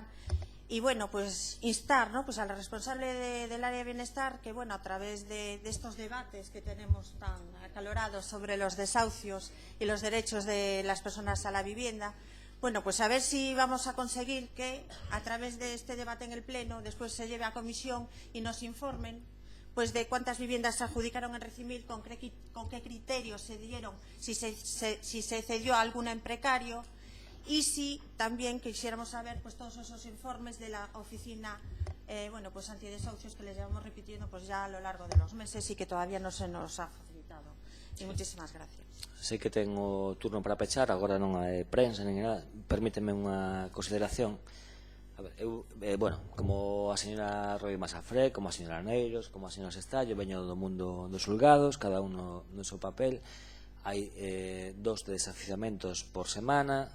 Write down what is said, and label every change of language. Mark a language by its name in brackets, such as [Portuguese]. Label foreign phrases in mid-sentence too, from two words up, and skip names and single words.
[Spanish] Y bueno, pues instar, ¿no?, pues a la responsable del área de bienestar que, bueno, a través de estos debates que tenemos tan acalorados sobre los desahucios y los derechos de las personas a la vivienda, bueno, pues a ver si vamos a conseguir que a través de este debate en el Pleno después se lleve a comisión y nos informen pues de cuántas viviendas se adjudicaron en Recimil, con qué criterios se dieron, si se cedió a alguna en precario. Y si también quisiéramos saber pues todos esos informes de la oficina bueno, pues antidesahucios que les llevamos repitiendo pues ya a lo largo de los meses y que todavía no se nos ha facilitado. E muchísimas gracias. [Galician] Sei que tengo turno para pechar, agora non hai prensa nin nada. Permíteme unha consideración. A ver, eu, bueno, como a señora Roi Masafré, como a señora Neiros, como a señora Sestallo, veño do mundo dos xulgados, [Spanish] cada uno [Galician] no seu papel. Hai 2 desafiuzamentos por semana.